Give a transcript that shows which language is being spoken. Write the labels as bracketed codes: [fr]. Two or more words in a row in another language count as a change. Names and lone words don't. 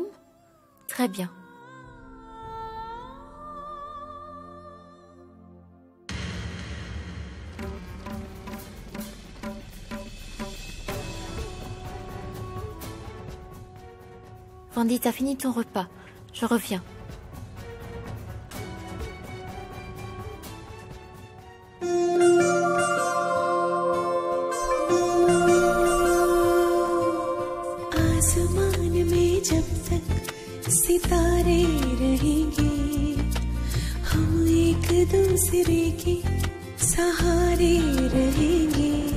[fr] Très bien. Vandita, fini ton repas. Je reviens. [hi] आसमान में जब तक सितारे रहेंगे, हम एक दूसरे के सहारे रहेंगे।